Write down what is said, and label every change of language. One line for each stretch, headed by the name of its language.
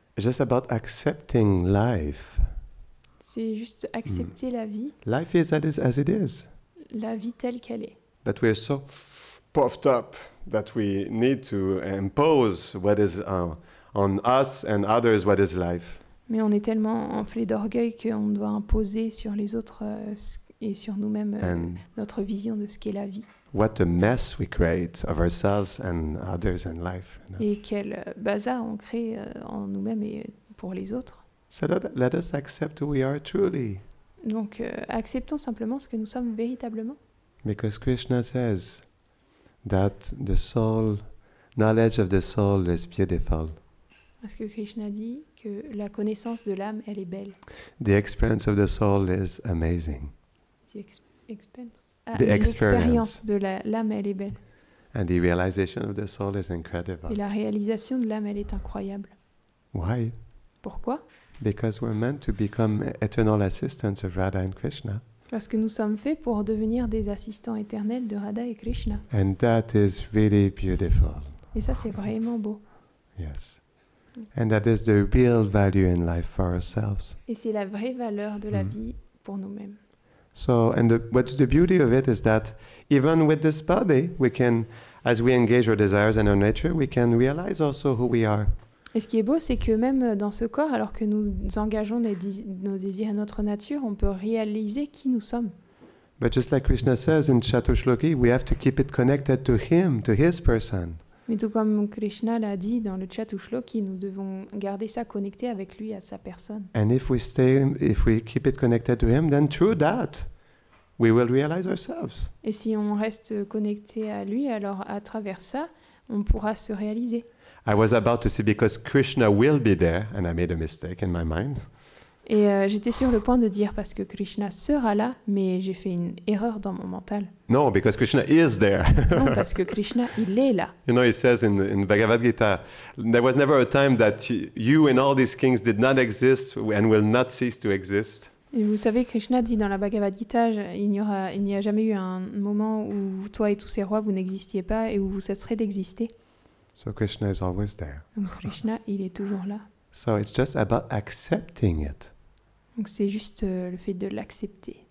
English: It's just about accepting life.
French: C'est juste accepter la vie,
English: Life is as it is.
French: la vie telle qu'elle est.
English: But we're so puffed up that we need to impose what is on us and others what is life.
French: Mais on est tellement enflé d'orgueil qu'on doit imposer sur les autres et sur nous-mêmes
English: And
French: notre vision de ce qu'est la vie.
English: what a mess we create of ourselves and others in life. You know?
French: Et quel bazar on crée en nous-mêmes et pour les autres.
English: So let us accept who we are truly.
French: Donc acceptons simplement ce que nous sommes véritablement.
English: Because Krishna says that the soul, knowledge of the soul is beautiful.
French: Parce que Krishna dit que la connaissance de l'âme, elle est belle.
English: The experience of the soul is amazing. The
French: L'expérience de l'âme, elle est belle.
English: And the realization of the soul is incredible.
French: Et la réalisation de l'âme, elle est incroyable.
English: Why?
French: Pourquoi?
English: Because we're meant to become eternal assistants of Radha and Krishna.
French: Parce que nous sommes faits pour devenir des assistants éternels de Radha et Krishna.
English: And that is really beautiful.
French: Et ça, c'est vraiment beau.
English: Yes. And that is the real value in life for ourselves.
French: Et c'est la vraie valeur de la vie pour nous-mêmes.
English: So, and what's the beauty of it is that even with this body, we can, as we engage our desires and our nature, we can realize also who we are.
French: Et ce qui est beau, c'est que même dans ce corps, alors que nous engageons nos désirs et notre nature, on peut réaliser qui nous sommes.
English: But just like Krishna says in Chatushloki, we have to keep it connected to him, to his person.
French: Mais tout comme Krishna l'a dit dans le Chatushloki, nous devons garder ça connecté avec lui, à sa personne.
English: And if we keep it connected to him, then through that, we will realize ourselves.
French: Et si on reste connecté à lui, alors à travers ça, on pourra se réaliser.
English: I was about to say because Krishna will be there, and I made a mistake in my mind.
French: Et j'étais sur le point de dire parce que Krishna sera là, mais j'ai fait une erreur dans mon mental.
English: No, because Krishna is there.
French: Non, parce que Krishna, il est là.
English: You know, he says in Bhagavad Gita, there was never a time that you and all these kings did not exist and will not cease to exist.
French: Et vous savez, Krishna dit dans la Bhagavad Gita, il n'y a jamais eu un moment où toi et tous ces rois, vous n'existiez pas et où vous cesserez d'exister.
English: So Krishna is always there.
French: Donc Krishna, il est toujours là.
English: So it's just about accepting it.
French: Donc c'est juste le fait de l'accepter.